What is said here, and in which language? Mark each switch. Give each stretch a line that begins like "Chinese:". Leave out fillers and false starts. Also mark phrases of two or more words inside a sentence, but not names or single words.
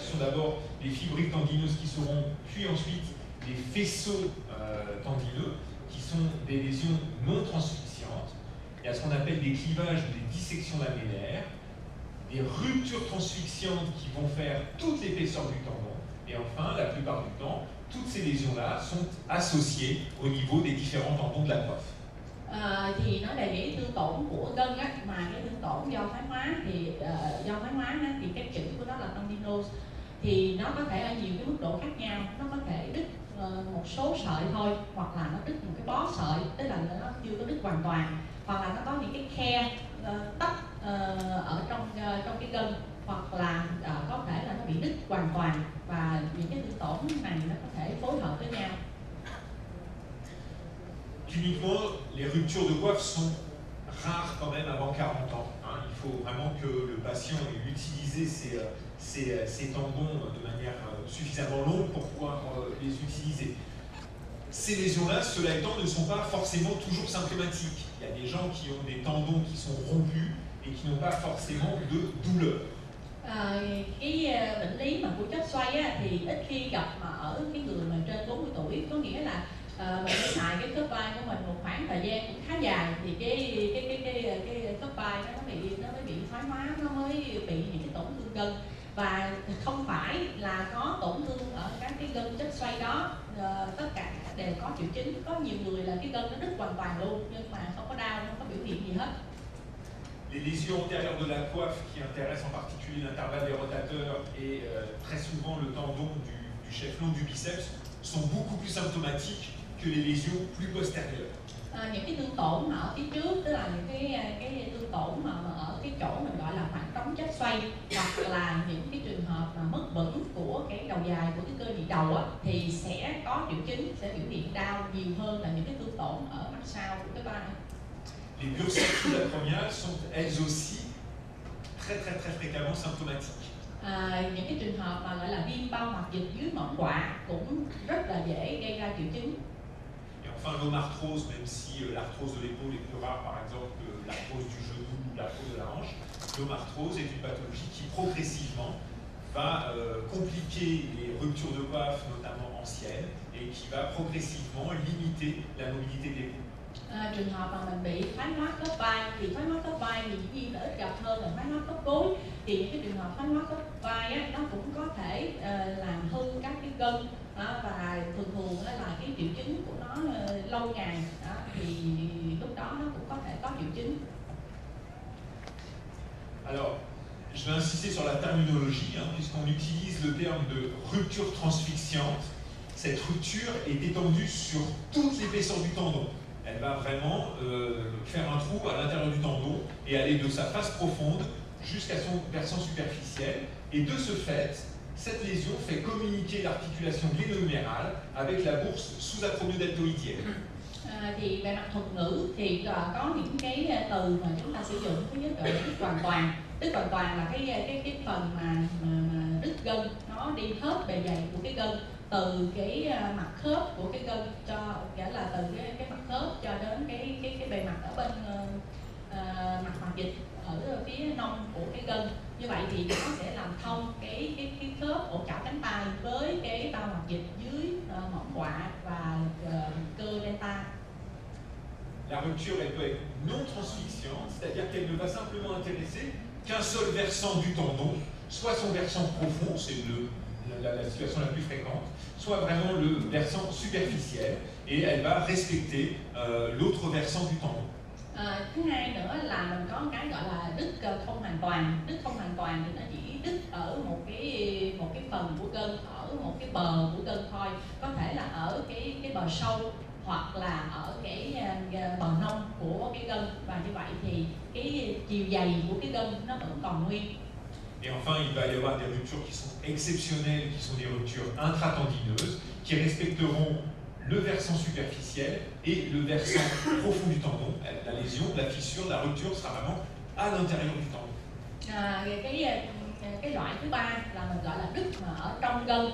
French: Ce sont d'abord les fibrilles tendineuses qui seront, puis ensuite les faisceaux tendineux, qui sont des lésions non transfixiantes. Il y a ce qu'on appelle des clivages ou des dissections lamellaires, des ruptures transfixiantes qui vont faire toute l'épaisseur du tendon. Et enfin, la plupart du temps, toutes ces lésions-là sont associées au niveau des différents tendons de la coiffe.
Vietnamese: Thì nó đề nghị thương tổn của gân á, mà cái thương tổn do thoái hóa thì cái chữ của nó là tendinose, thì nó có thể ở nhiều cái mức độ khác nhau. Nó có thể đứt một số sợi thôi, hoặc là nó đứt một cái bó sợi, tức là nó chưa có đứt hoàn toàn, hoặc là nó có những cái khe tách ở trong cái gân, hoặc là có thể là nó bị đứt hoàn toàn, và những cái thương tổn này nó có thể phối hợp với nhau.
French: Cliniquement, les ruptures de coiffe sont rares quand même avant 40 ans. Il faut vraiment que le patient ait utilisé ces tendons de manière suffisamment longue pour pouvoir les utiliser. Ces lésions-là, cela étant, ne sont pas forcément toujours symptomatiques. Il y a des gens qui ont des tendons qui sont rompus et qui n'ont pas forcément de douleur.
Vietnamese: Cái bệnh lý mà của chất xoay á, thì ít khi gặp mà ở cái người mà trên 40 tuổi, có nghĩa là mình phải xài cái khớp vai của mình một khoảng thời gian cũng khá dài, thì cái khớp vai nó mới bị thoái hóa, nó mới bị những cái tổn thương gân, và không phải là có tổn thương ở các cái gân chất xoay đó tất cả đều có triệu chứng. Có nhiều người là cái gân nó đứt hoàn toàn luôn nhưng mà không có đau, không có biểu hiện gì hết.
French: Les lésions antérieures de la coiffe qui intéressent en particulier l'intervalle des rotateurs et très souvent le tendon du chef-long du biceps sont beaucoup plus symptomatiques que les lésions plus postérieures.
Vietnamese: Những cái thương tổn ở phía trước, tức là những cái thương tổn mà ở cái chỗ mình gọi là khoảng trống chất xoay, hoặc là những cái trường hợp mà mất vững của cái đầu dài của cái cơ nhị đầu á, thì sẽ có triệu chứng, sẽ biểu hiện đau nhiều hơn là những cái thương tổn ở mặt sau của cái vai.
French: Les bursitis acromiales sont elles aussi très fréquemment symptomatiques.
Vietnamese: Những cái trường hợp mà gọi là viêm bao mặt dịch dưới mỏm quạ cũng rất là dễ gây ra triệu chứng.
French: Et enfin, l'omarthrose, même si l'arthrose de l'épaule est plus rare, par exemple, que l'arthrose du genou ou l'arthrose de la hanche, l'omarthrose est une pathologie qui progressivement va compliquer les ruptures de coiffe, notamment anciennes, et qui va progressivement limiter la mobilité de l'épaule.
Vietnamese: Trường hợp mà mình bị thoái hóa khớp vai thì thoái hóa khớp vai thì dĩ nhiên là ít gặp hơn là thoái hóa khớp gối. Thì những cái trường hợp thoái hóa khớp vai á, nó cũng có thể làm hư các cái gân và thường là cái triệu chứng của nó lâu ngày thì lúc đó nó cũng có thể có triệu chứng.
French: Alors, je vais insister sur la terminologie, puisqu'on utilise le terme de rupture transfixiante. Cette rupture est étendue sur toute l'épaisseur du tendon. Elle va vraiment faire un trou à l'intérieur du tendon et aller de sa face profonde jusqu'à son versant superficiel. Et de ce fait, cette lésion fait communiquer l'articulation gléno-humérale avec la bourse sous-acromio-deltoïdienne.
Vietnamese: Thì về mặt thuật ngữ thì có những cái từ mà chúng ta sử dụng. Thứ nhất là đứt hoàn toàn. Đứt hoàn toàn là cái phần mà đứt gân, nó đi hết bề dày của cái gân, từ cái mặt khớp của cái gân, cho nghĩa là từ cái mặt khớp cho đến cái bề mặt ở bên mặt mạch dịch ở phía nông của cái gân. Như vậy thì nó sẽ làm thông cái khớp ổ chảo cánh tay với cái bao mạch dịch dưới mỏm quạ và cơ delta.
French: La rupture, elle peut être non transfixiante, c'est-à-dire qu'elle ne va simplement intéresser qu'un seul versant du tendon, soit son versant profond, c'est la situation la plus fréquente, soit vraiment le versant superficiel, et elle va respecter l'autre versant du tendon.
Vietnamese: Thứ hai nữa là mình có một cái gọi là đứt không hoàn toàn. Đứt không hoàn toàn thì nó chỉ đứt ở một cái phần của gân, ở một cái bờ của gân thôi, có thể là ở cái bờ sâu hoặc là ở cái bờ nông của cái gân, và như vậy thì cái chiều dày của cái gân nó vẫn còn nguyên.
French: Et enfin, il va y avoir des ruptures qui sont exceptionnelles, qui sont des ruptures intratendineuses, qui respecteront le versant superficiel et le versant profond du tendon. La lésion, la fissure, la rupture sera vraiment à l'intérieur du tendon.
Vietnamese: Cái loại thứ ba là mình gọi là đứt mà ở trong gân.